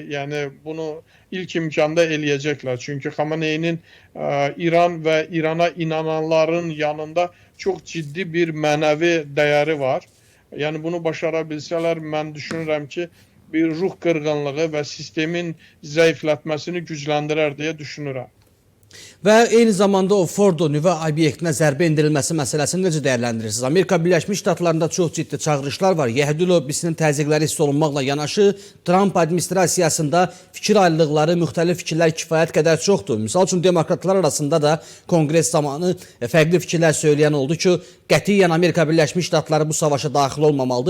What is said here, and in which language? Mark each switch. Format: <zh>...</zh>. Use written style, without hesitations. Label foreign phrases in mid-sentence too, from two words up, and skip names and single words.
<az>Yani bunu ilk imkanda eləyəcəklər. Çünkü Xamneyinin</az> <tr>İran ve İran'a inananların yanında çok ciddi bir mənəvi değeri var. Yani bunu başarabilseler ben düşünürüm ki bir ruh kırgınlığı ve sistemin zayıflatmasını gücləndirər diye düşünürüm.</tr> <az>Və eyni zamanda o Fordo nüvə obyektinə zərbə endirilməsi məsələsini necə dəyərləndirirsiniz? Amerika Birləşmiş Ştatlarında çox ciddi çağırışlar var. Yəhudi lobbisinin təzyiqləri hiss olunmaqla yanaşı, Trump administrasiyasında fikir ayrılıqları, müxtəlif fikirlər kifayət qədər çoxdur. Misal üçün, demokratlar arasında da kongres zamanı fərqli fikirlər söyləyən oldu ki, qətiyyən Amerika Birləşmiş Ştatları bu savaşa daxil olmamalıdır.</az>